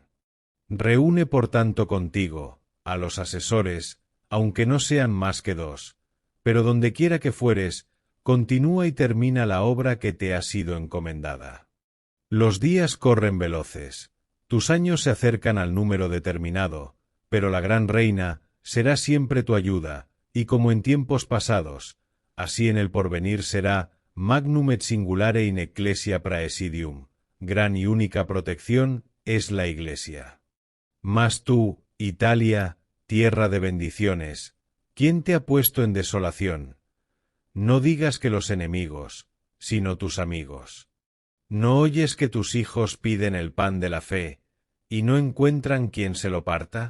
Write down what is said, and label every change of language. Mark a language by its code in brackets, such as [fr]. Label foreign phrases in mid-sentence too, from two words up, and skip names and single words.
[es] Reúne por tanto contigo a los asesores, aunque no sean más que 2, pero donde quiera que fueres, continúa y termina la obra que te ha sido encomendada. Los días corren veloces, tus años se acercan al número determinado, pero la gran reina será siempre tu ayuda, y como en tiempos pasados, así en el porvenir será [la] magnum et singulare in ecclesia praesidium, [es] gran y única protección es la Iglesia. Mas tú, Italia, tierra de bendiciones, ¿quién te ha puesto en desolación? No digas que los enemigos, sino tus amigos. ¿No oyes que tus hijos piden el pan de la fe, y no encuentran quien se lo parta?